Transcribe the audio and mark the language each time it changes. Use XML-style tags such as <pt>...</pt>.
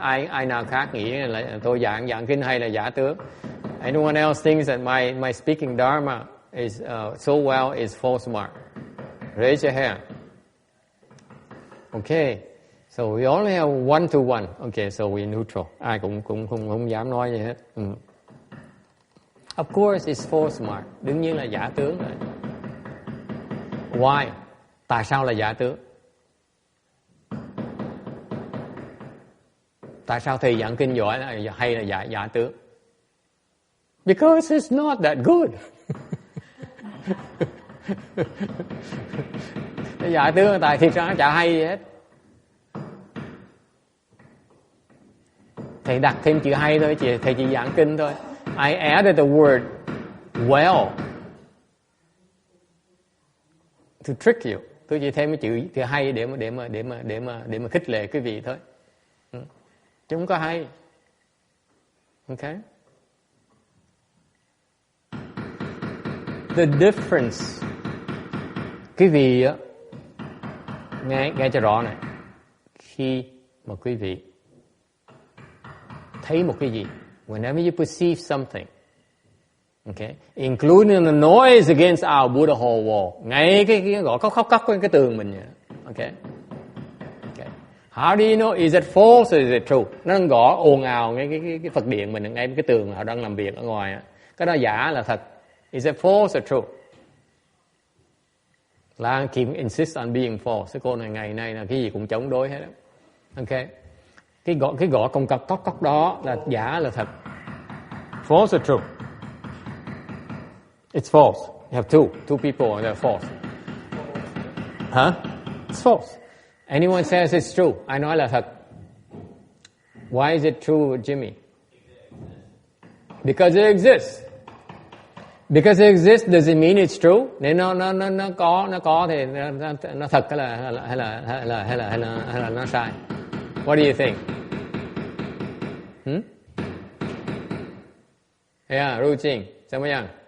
<vi>Ai nào khác nghĩ là tôi giảng kinh hay là giả tướng?</vi> <en>Anyone else thinks that my speaking dharma is so well is false mark? Raise your hand. Okay. So we only have one to one. Okay, so we're neutral.</en> <vi>Ai cũng không dám nói gì hết.</vi> <en>Of course it's false mark.</en> <vi>Đương nhiên là giả tướng rồi.</vi> <en>Why?</en> <vi>Tại sao là giả tướng? Tại sao thầy giảng kinh giỏi hay là giả tướng? Because it's not that good. Giả tướng tại thiệt ra nó chả hay gì hết. Thầy đặt thêm chữ hay thôi, thầy chỉ giảng kinh thôi.</vi> <en>I added the word well to trick you.</en> <vi>Tôi chỉ thêm cái chữ hay để mà khích lệ quý vị thôi. Chứ không có hay. Okay?</vi> <en>The difference.</en> <vi>Quý vị nghe cho rõ này. Khi mà quý vị thấy một cái gì,</vi> <en>whenever you perceive something, okay, including the noise against our Buddha hall wall,</en> <vi>ngay cái gõ khóc cái tường mình vậy. Okay. Okay.</vi> <en>How do you know is it false or is it true?</en> <vi>Nó đang gõ ồn ào ngay cái Phật điện mình, ngay cái tường họ đang làm việc ở ngoài. Cái đó giả là thật.</vi> <en>Is it false or true? Lan Kim insist on being false.</en> <vi>Cái cô này ngày nay là cái gì cũng chống đối hết. Okay. Cái gõ công cọc đó là giả là thật.</vi> <en>False or true? It's false. You have two people and they're false. Huh? It's false. Anyone says it's true, I</en> <vi>nói là thật.</vi> <en>Why is it true, Jimmy? Because it exists. Because it exists doesn't mean it's true.</en> <vi>Nếu nó có thì nó thật hay là nó sai.</vi> <en>What do you think? Yeah, Ru Jing,</en> <zh>怎么样？</zh>